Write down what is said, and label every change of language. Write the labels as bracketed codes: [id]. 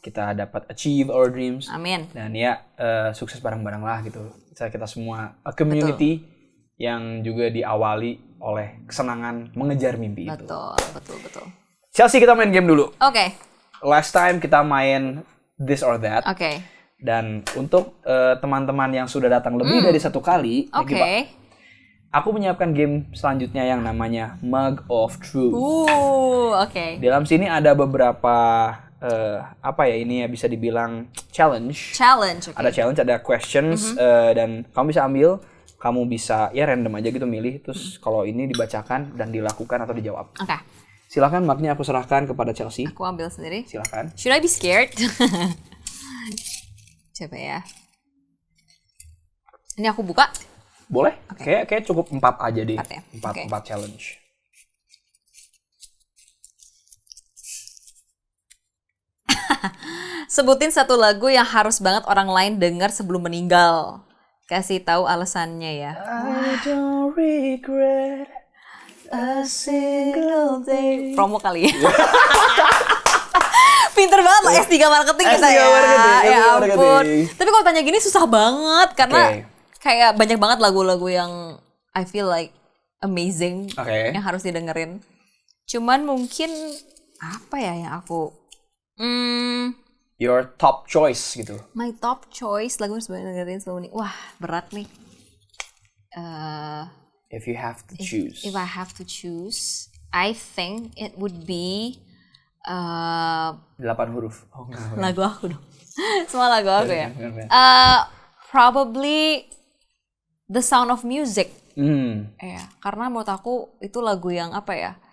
[id] Kita dapat [en] achieve our dreams. [id] Amin. Dan ya, sukses bareng-bareng lah gitu. Kita semua [en] a community [id] yang juga diawali oleh kesenangan mengejar mimpi itu. Betul. Chelsea, kita main game dulu. Oke. [en] Last time [id] kita main [en] this or that. [id] Oke. Dan untuk teman-teman yang sudah datang lebih dari satu kali, aku menyiapkan game selanjutnya yang namanya Mug of Truth. Oke. Dalam sini ada beberapa ini ya bisa dibilang challenge. [en] Okay. [id] Ada challenge, ada questions, dan kamu bisa ambil, kamu bisa ya random aja gitu milih, terus kalau ini dibacakan dan dilakukan atau dijawab. Oke. Silakan, maknya aku serahkan kepada Chelsea. Aku ambil sendiri. Silakan. [en] Should I be scared? [id] Coba ya. Ini aku buka. Boleh. Kayak cukup 4 aja deh. 4 ya? 4 challenge. Sebutin satu lagu yang harus banget orang lain dengar sebelum meninggal. Kasih tahu alasannya ya. [en] I don't regret a single day. [id] Promo kali ya. Pinter banget lah S3 marketing kita ya. Ya ampun. Tapi kalau tanya gini susah banget karena kayak banyak banget lagu-lagu yang [en] I feel like amazing [id] yang harus didengerin. Cuman mungkin apa ya yang aku [en] your top choice gitu. My top choice [id] lagu yang sebenarnya dengerin sebelum ini. Wah, berat nih. [en] If you have to choose. If I have to choose, I think it would be [id] 8 huruf. Lagu aku dong. Semua lagu aku ya. [en] Probably The Sound of Music. [id] Ya, karena menurut aku itu lagu yang apa ya?